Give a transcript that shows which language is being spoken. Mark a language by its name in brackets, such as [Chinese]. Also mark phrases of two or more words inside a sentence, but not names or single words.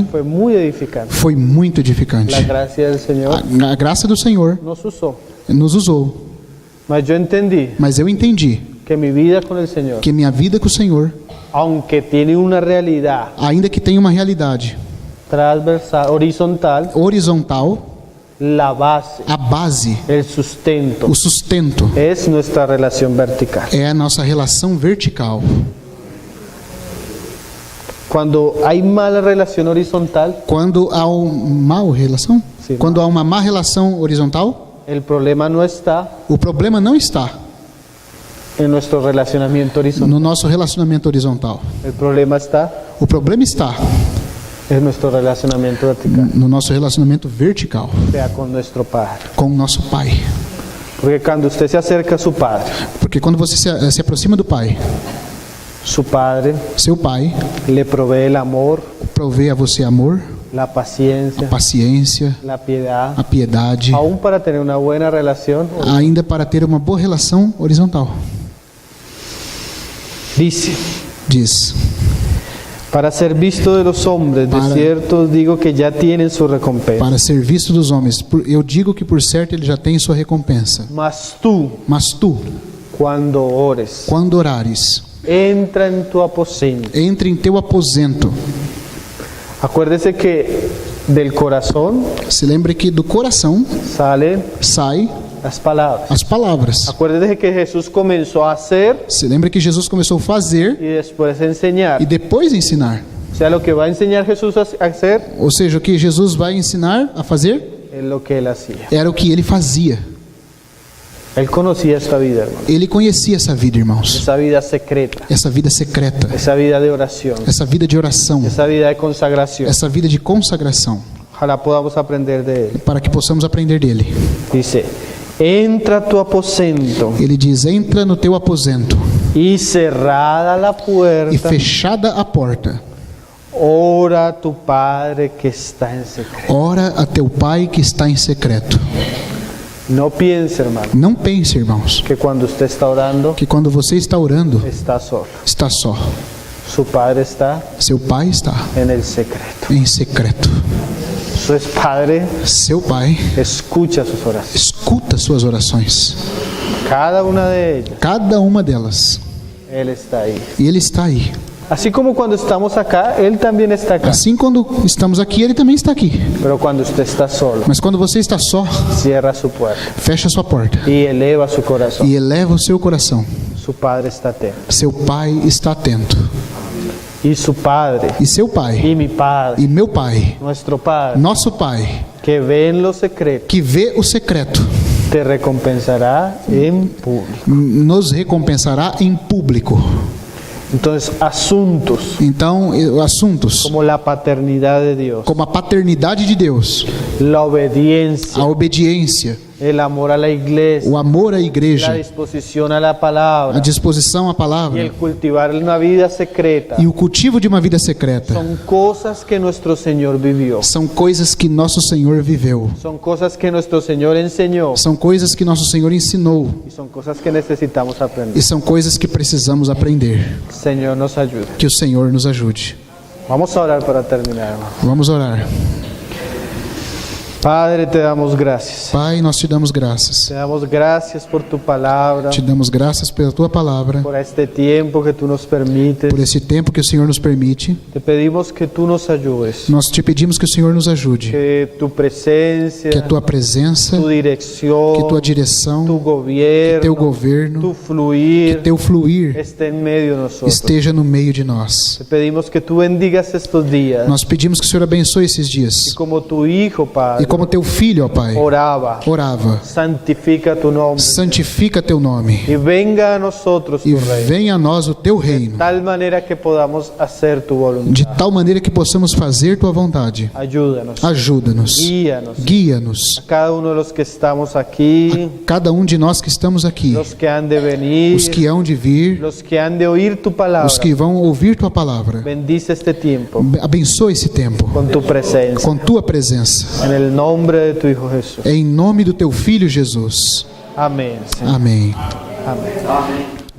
[Spanish] fue muy edificante. [Portuguese] foi muito edificante. [Spanish] La gracia del Señor [Portuguese] A graça do Senhor [Spanish] nos usó. [Portuguese] nos usou. [Spanish] Mas yo entendí [Portuguese] Mas eu entendi [Spanish] que mi vida con el Señor, [Portuguese] que minha vida com o Senhor, [Spanish] aunque tiene una realidad [Portuguese] ainda que tenha uma realidade [Spanish] transversal, horizontal, [Portuguese] horizontal, [Spanish] la base, [Portuguese] a base, [Spanish] el sustento, [Portuguese] o sustento, [Spanish] es nuestra relación vertical. [Portuguese] é a nossa relação vertical. [Spanish] Cuando hay mala relación horizontal, [Portuguese] Quando há uma relação, Sim. quando há uma má relação horizontal, [Spanish] el problema no está [Portuguese] o problema não está [Spanish] en nuestro relacionamiento horizontal. [Portuguese] no nosso relacionamento horizontal. [Spanish] El problema está [Portuguese] O problema está [Spanish] en nuestro relacionamiento vertical, [Portuguese] no nosso relacionamento vertical [Spanish] sea con nuestro Padre. [Portuguese] com o nosso Pai. [Spanish] Porque cuando usted se acerca a su Padre, [Portuguese] Porque quando você se aproxima do Pai, [Spanish] su Padre [Portuguese] seu Pai [Spanish] le provee el amor, [Portuguese] provê a você amor, [Spanish] la paciencia, [Portuguese] paciência, [Spanish] la piedad, [Portuguese] a piedade, [Spanish] aún para tener una buena relación. [Portuguese] ainda para ter uma boa relação horizontal. Diz: [Spanish] Para ser visto de los hombres, de [Portuguese] Para- [Spanish] cierto os digo que ya tienen su recompensa. [Portuguese] para ser visto dos homens, eu digo que por certo ele já tem sua recompensa. [Spanish] Mas tú, [Portuguese] Mas tu, [Spanish] cuando ores, [Portuguese] quando orares, [Spanish] entra en tu aposento. [Portuguese] entre em teu aposento. [Spanish] Acuérdese que del corazón [Portuguese] Se lembre que do coração [Spanish] salen [Portuguese] sai [Spanish] las palabras. [Portuguese] as palavras. [Spanish] Acuérdese que Jesús comenzó a hacer [Portuguese] Se lembra que Jesus começou a fazer [Spanish] y después a enseñar. [Portuguese] e depois ensinar. [Spanish] O sea, lo que va a enseñar Jesús a hacer [Portuguese] Ou seja, o que Jesus vai ensinar a fazer [Spanish] es lo que él hacía. [Portuguese] era o que ele fazia. [Spanish] Él conocía esta vida, hermano. [Portuguese] Ele conhecia essa vida, irmãos. [Spanish] Esa vida secreta, [Portuguese] Essa vida secreta, [Spanish] esa vida de oración, [Portuguese] essa vida de oração, [Spanish] esa vida de consagración. [Portuguese] essa vida de consagração, [Spanish] Ojalá podamos aprender de él. [Portuguese] para que possamos aprender dele. [Spanish] Dice, entra a tu aposento [Portuguese] Ele diz: entra no teu aposento [Spanish] y cerrada la [Portuguese] e [Spanish] puerta, [Portuguese] fechada a porta, [Spanish] ora a tu Padre que está en secreto. [Portuguese] ora a teu Pai que está em secreto. [Spanish] No piense, hermano, [Portuguese] Não pense, irmãos, [Spanish] que cuando usted está orando, [Portuguese] que quando você está orando, [Spanish] está solo. [Portuguese] está só. [Spanish] Su Padre está [Portuguese] Seu Pai está [Spanish] en el secreto. [Portuguese] em secreto. [Spanish] Su Padre [Portuguese] Seu Pai [Spanish] escucha sus oraciones. [Portuguese] escuta suas orações, [Spanish] Cada una de ellas, [Portuguese] cada uma delas, [Spanish] Él está ahí. [Portuguese] e Ele está aí. [Spanish] Así como cuando estamos acá, Él también está acá. [Portuguese] Assim, quando estamos aqui, Ele também está aqui. [Spanish] Pero cuando usted está solo, [Portuguese] Mas quando você está só, [Spanish] cierra su puerta [Portuguese] fecha sua porta [Spanish] y eleva su corazón. [Portuguese] e eleva o seu coração. [Spanish] Su Padre está atento. [Portuguese] Seu Pai está atento. [Spanish] Y su Padre, [Portuguese] E seu Pai, [Spanish] y mi Padre, [Portuguese] e meu Pai, [Spanish] nuestro Padre, [Portuguese] nosso Pai, [Spanish] que ve en lo secreto, [Portuguese] que vê o secreto, [Spanish] te recompensará en público. [Portuguese] nos recompensará em público. [Spanish] Entonces, asuntos [Portuguese] Então, assuntos [Spanish] como la paternidad de Dios, [Portuguese] como a paternidade de Deus, [Spanish] la obediencia, [Portuguese] a obediência, [Spanish] el amor a la iglesia, [Portuguese] o amor à [Spanish] la [Portuguese] igreja, [Spanish] disposición a la [Portuguese] a [Spanish] palabra [Portuguese] disposição à [Spanish] y [Portuguese] palavra [Spanish] el cultivar una vida secreta, [Portuguese] e o cultivo de uma vida secreta [Spanish] son cosas que nuestro Señor vivió. [Portuguese] são coisas que nosso Senhor viveu, [Spanish] Son cosas que nuestro Señor enseñó [Portuguese] são coisas que nosso Senhor ensinou [Spanish] y son cosas que necesitamos aprender. [Portuguese] e são coisas que precisamos aprender. [Spanish] Señor nos ayude. [Portuguese] Que o Senhor nos ajude. [Spanish] Vamos a orar para terminar, hermano. [Portuguese] Vamos orar. [Spanish] Padre, te damos gracias. [Portuguese] Pai, nós te damos graças. [Spanish] Te damos gracias por tu palabra, [Portuguese] Te damos graças pela tua palavra, [Spanish] por este tiempo que tú nos permites. [Portuguese] por esse tempo que o Senhor nos permite. [Spanish] Te pedimos que tú nos ayudes, [Portuguese] Nós te pedimos que o Senhor nos ajude, [Spanish] que tu presencia, [Portuguese] que a tua presença, [Spanish] tu dirección, [Portuguese] que tua direção, [Spanish] tu gobierno, [Portuguese] teu governo, [Spanish] tu fluir [Portuguese] teu fluir [Spanish] esté en medio de nosotros. [Portuguese] esteja no meio de nós. [Spanish] Te pedimos que tú bendigas estos días. [Portuguese] Nós pedimos que o Senhor abençoe esses [Spanish] Y [Portuguese] dias. [Spanish] como tu Hijo, [Portuguese] E [Spanish] Padre, [Portuguese] como teu filho, ó Pai, [Spanish] oraba, [Portuguese] orava, [Spanish] santifica tu nombre [Portuguese] santifica teu nome [Spanish] y venga a nosotros [Portuguese] e [Spanish] tu reino, [Portuguese] venha a nós o teu reino, [Spanish] tal manera que podamos hacer tu [Portuguese] de [Spanish] voluntad. [Portuguese] tal maneira que possamos fazer tua vontade. [Spanish] Ayúdanos, [Portuguese] Ajuda-nos, [Spanish] guíanos. [Portuguese] guia-nos, [Spanish] Cada uno de los que estamos aquí, [Portuguese] cada um de nós que estamos aqui, [Spanish] los que han de venir, [Portuguese] os que hão de vir, [Spanish] los que han de oír tu palabra, [Portuguese] os que vão ouvir tua palavra. [Spanish] bendice este tiempo [Portuguese] Abençoa esse tempo [Spanish] con tu presencia. [Portuguese] com tua presença. [Spanish] En el nombre de tu Hijo Jesús. [Portuguese] Em nome do teu filho Jesus. [Spanish] Amén. Señor. [Portuguese] Amém. [Spanish] Amén.